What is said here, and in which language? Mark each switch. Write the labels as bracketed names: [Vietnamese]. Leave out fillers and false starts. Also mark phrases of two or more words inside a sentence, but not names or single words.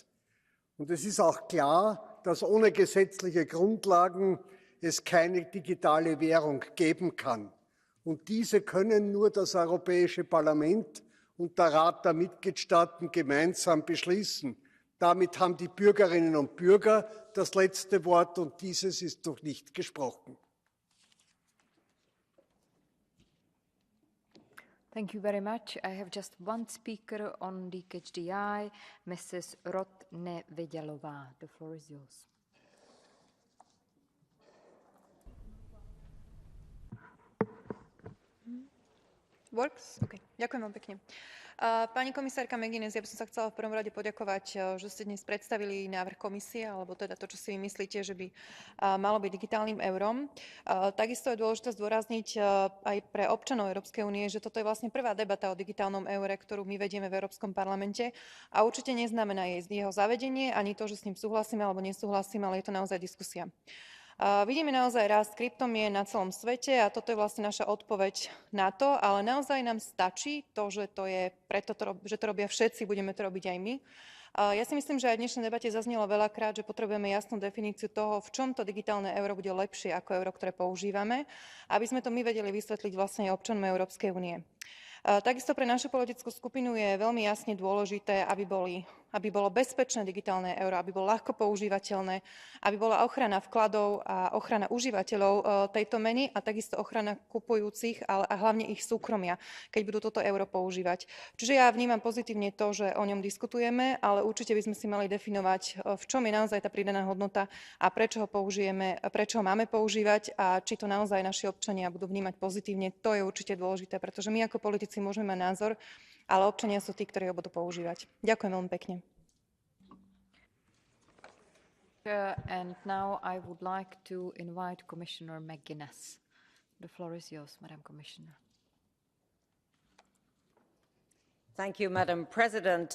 [German] Und es ist auch klar, dass ohne gesetzliche Grundlagen es keine digitale Währung geben kann. Und diese können nur das Europäische Parlament und der Rat der Mitgliedstaaten gemeinsam beschließen. Damit haben die Bürgerinnen und Bürger das letzte Wort, und dieses ist noch nicht gesprochen. [English] Thank you very much. I have just one speaker on the HDI, Mrs. Rotneveďalová. The floor is yours. Works? [Slovak] OK. Ďakujem vám pekne. Pani komisárka McGuinness, ja by som sa chcela v prvom rade poďakovať, že ste dnes predstavili návrh komisie, alebo teda to, čo si vy myslíte, že by malo byť digitálnym eurom. Takisto je dôležité zdôrazniť aj pre občanov Európskej únie, že toto je vlastne prvá debata o digitálnom eure, ktorú my vedieme v Európskom parlamente, a určite neznamená jeho zavedenie, ani to, že s ním súhlasíme alebo nesúhlasíme, ale je to naozaj diskusia. Vidíme naozaj rast kryptomien na celom svete a toto je vlastne naša odpoveď na to, ale naozaj nám stačí to, že to je preto, že to robia všetci, budeme to robiť aj my. Ja si myslím, že aj v dnešnej debate zaznelo veľakrát, že potrebujeme jasnú definíciu toho, v čom to digitálne euro bude lepšie ako euro, ktoré používame, aby sme to my vedeli vysvetliť vlastne aj občanom Európskej únie. Takisto pre našu politickú skupinu je veľmi jasne dôležité, aby bolo bezpečné digitálne euro, aby bolo ľahko používateľné, aby bola ochrana vkladov a ochrana užívateľov tejto meny a takisto ochrana kupujúcich, ale a hlavne ich súkromia, keď budú toto euro používať. Čiže ja vnímam pozitívne to, že o ňom diskutujeme, ale určite by sme si mali definovať, v čom je naozaj tá pridaná hodnota a prečo ho použijeme, prečo ho máme používať a či to naozaj naši občania budú vnímať pozitívne. To je určite dôležité, pretože my ako politici môžeme mať názor, ale občania sú tí, ktorí ho budú používať. Ďakujem veľmi pekne. [English] And now I would like to invite Commissioner McGuinness. The floor is yours, Madam Commissioner. Thank you, Madam President.